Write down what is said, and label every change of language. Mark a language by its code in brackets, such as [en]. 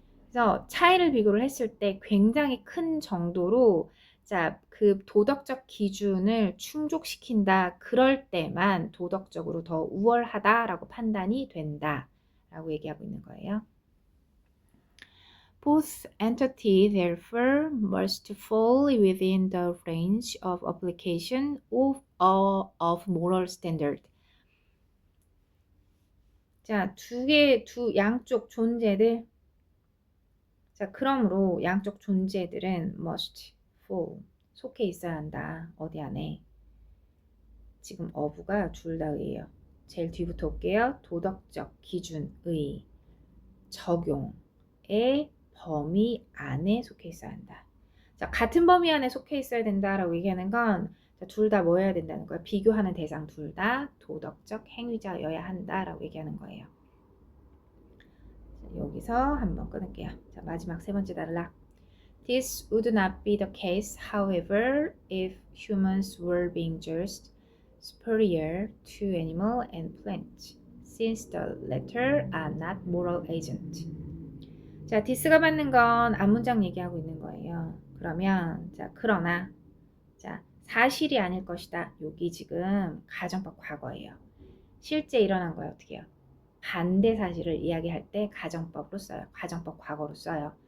[ko] 그래서 차이를 비교를 했을 때 굉장히 큰 정도로, 자, 그 도덕적 기준을 충족시킨다. 그럴 때만 도덕적으로 더 우월하다라고 판단이 된다라고 얘기하고 있는 거예요. [en] Both entities therefore must fall within the range of application of moral standard. [ko] 자, 양쪽 존재들. 자, 그러므로 양쪽 존재들은 [en] must fall, [ko] 속해 있어야 한다. 어디 안에? 지금 어부가 둘 다 의예요. 제일 뒤부터 올게요. 도덕적 기준의 적용의 범위 안에 속해 있어야 한다. 자, 같은 범위 안에 속해 있어야 된다라고 얘기하는 건 둘 다 뭐 해야 된다는 거야? 비교하는 대상 둘 다 도덕적 행위자여야 한다라고 얘기하는 거예요. 자, 여기서 한번 끊을게요. 자, 마지막 세 번째 단락. [en] This would not be the case, however, if humans were being judged superior to animal and plant, since the latter are not moral agent. [ko] 자, this가 받는 건 앞문장 얘기하고 있는 거예요. 그러면 자, 그러나 자, 사실이 아닐 것이다. 여기 지금 가정법 과거예요. 실제 일어난 거예요. 어떻게 해요? 반대 사실을 이야기할 때 가정법으로 써요. 가정법 과거로 써요.